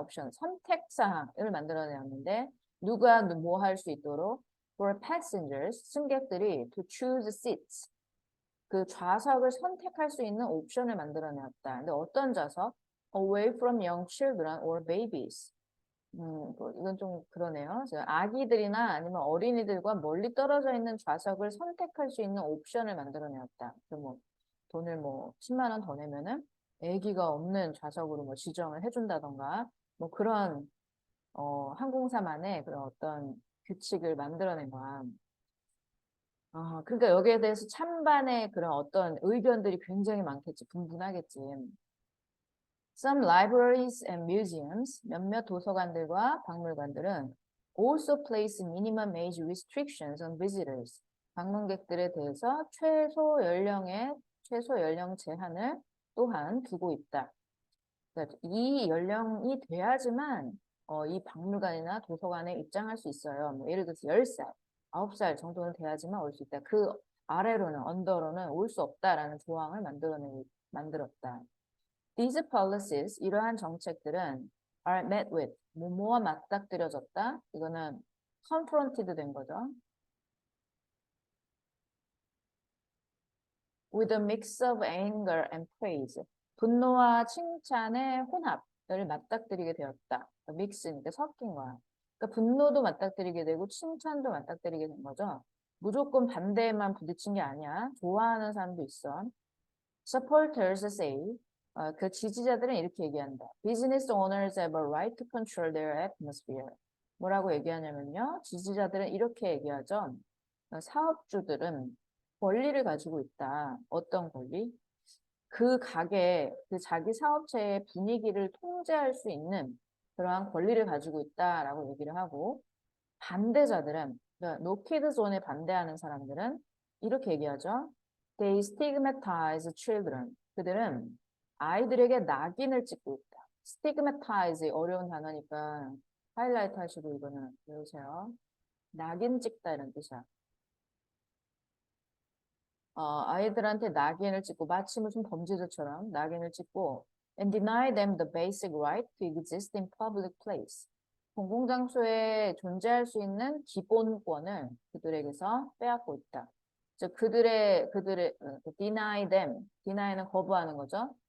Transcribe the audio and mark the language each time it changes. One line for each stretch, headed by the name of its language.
Korean: 옵션, 선택사항을 만들어내었는데 누가 뭐 할 수 있도록
English: for passengers,
Korean: 승객들이
English: to choose seats,
Korean: 그 좌석을 선택할 수 있는 옵션을 만들어내었다. 근데 어떤 좌석?
English: Away from young children or babies.
Korean: 이건 좀 그러네요. 아기들이나 아니면 어린이들과 멀리 떨어져 있는 좌석을 선택할 수 있는 옵션을 만들어내었다. 뭐 돈을 뭐 10만 원 더 내면은 아기가 없는 좌석으로 뭐 지정을 해준다던가 뭐 그런 항공사만의 그런 어떤 규칙을 만들어낸 거야. 그러니까 여기에 대해서 찬반의 그런 어떤 의견들이 굉장히 많겠지, 분분하겠지.
English: Some libraries and museums,
Korean: 몇몇 도서관들과 박물관들은
English: also place minimum age restrictions on visitors.
Korean: 방문객들에 대해서 최소 연령 제한을 또한 두고 있다. 그러니까 이 연령이 돼야지만 이 박물관이나 도서관에 입장할 수 있어요. 뭐 예를 들어서 10살, 9살 정도는 돼야지만 올 수 있다. 그 아래로는, 언더로는 올 수 없다라는 조항을 만들었다.
English: These policies,
Korean: 이러한 정책들은
English: are met with,
Korean: 뭐뭐와 맞닥뜨려졌다. 이거는 confronted 된 거죠.
English: With a mix of anger and praise.
Korean: 분노와 칭찬의 혼합을 맞닥뜨리게 되었다. 믹스니까 섞인 거야. 그러니까 분노도 맞닥뜨리게 되고 칭찬도 맞닥뜨리게 된 거죠. 무조건 반대에만 부딪힌 게 아니야. 좋아하는 사람도 있어.
English: Supporters say,
Korean: 그 지지자들은 이렇게 얘기한다.
English: Business owners have a right to control their atmosphere.
Korean: 뭐라고 얘기하냐면요. 지지자들은 이렇게 얘기하죠. 사업주들은 권리를 가지고 있다. 어떤 권리? 그 가게, 그 자기 사업체의 분위기를 통제할 수 있는 그러한 권리를 가지고 있다라고 얘기를 하고, 반대자들은, 그러니까 노키드 존에 반대하는 사람들은 이렇게 얘기하죠.
English: They stigmatize children.
Korean: 그들은 아이들에게 낙인을 찍고 있다. stigmatize 어려운 단어니까 하이라이트 하시고 이거는 외우세요. 낙인 찍다 이런 뜻이야. 아이들한테 낙인을 찍고 마치 무슨 범죄자처럼 낙인을 찍고
English: and deny them the basic right to exist in public place.
Korean: 공공장소에 존재할 수 있는 기본권을 그들에게서 빼앗고 있다. 즉 그들의 deny them, deny는 거부하는 거죠.